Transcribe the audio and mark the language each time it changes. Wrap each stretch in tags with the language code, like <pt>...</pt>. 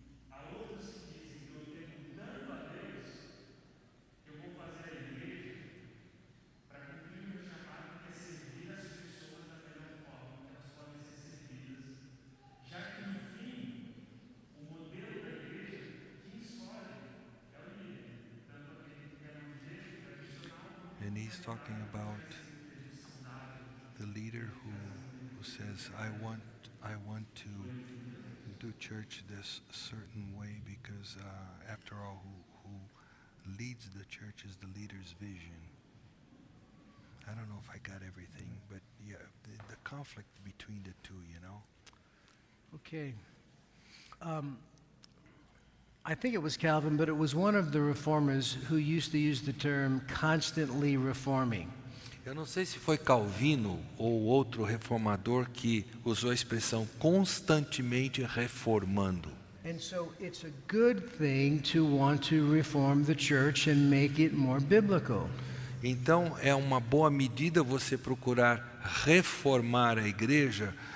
<pt>Há outros que dizem que eu tenho tanto a Deus que eu vou fazer a igreja para cumprir o meu chamado, que é servir as pessoas da melhor forma que elas podem ser servidas, já que no fim o modelo da igreja quem escolhe é o líder, tanto aquele que é um jeito tradicional.</pt> <en>And he's talking about the leader who says, I want to do church this certain way because after all, who leads the church is the leader's vision. I don't know if I got everything, but yeah, the conflict between the two, Okay. I think it was Calvin, but it was one of the reformers who used to use the term constantly reforming.</en> <pt>Eu não sei se foi Calvino ou outro reformador que usou a expressão constantemente reformando.</pt> <en>And so it's a good thing to want to reform the church and make it more biblical.</en> <pt>Então é uma boa medida você procurar reformar a igreja.</pt>